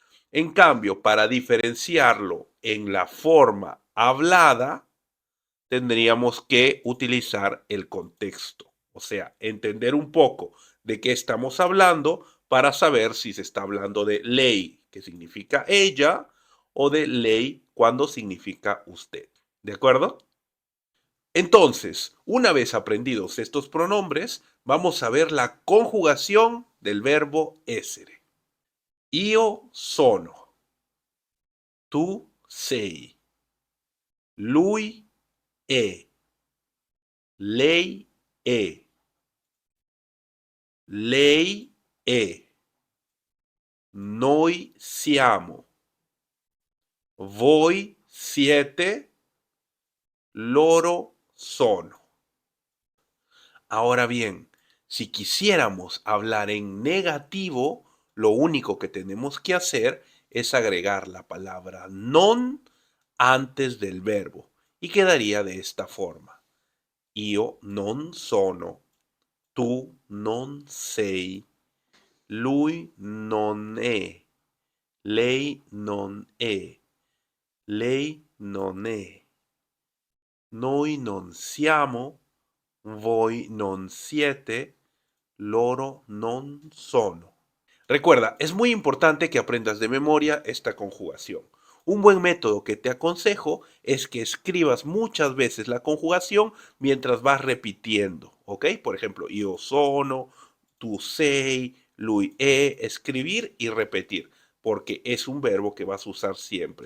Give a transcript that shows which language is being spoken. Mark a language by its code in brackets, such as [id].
[es] En cambio, para diferenciarlo en la forma hablada, tendríamos que utilizar el contexto, o sea, entender un poco de qué estamos hablando para saber si se está hablando de ley, que significa ella, o de ley cuando significa usted. ¿De acuerdo? Entonces, una vez aprendidos estos pronombres, vamos a ver la conjugación del verbo essere. [it] Io sono, tu sei, lui è, lei è, lei è, noi siamo, voi siete, loro sono. [es] Ahora bien, si quisiéramos hablar en negativo, lo único que tenemos que hacer es agregar la palabra non antes del verbo y quedaría de esta forma. [it] Io non sono, tu non sei, lui non è, lei non è, lei non è, noi non siamo, voi non siete, loro non sono. [es] Recuerda, es muy importante que aprendas de memoria esta conjugación. Un buen método que te aconsejo es que escribas muchas veces la conjugación mientras vas repitiendo, ¿ok? Por ejemplo, [it] io sono, tu sei, lui è, [es] escribir y repetir, porque es un verbo que vas a usar siempre.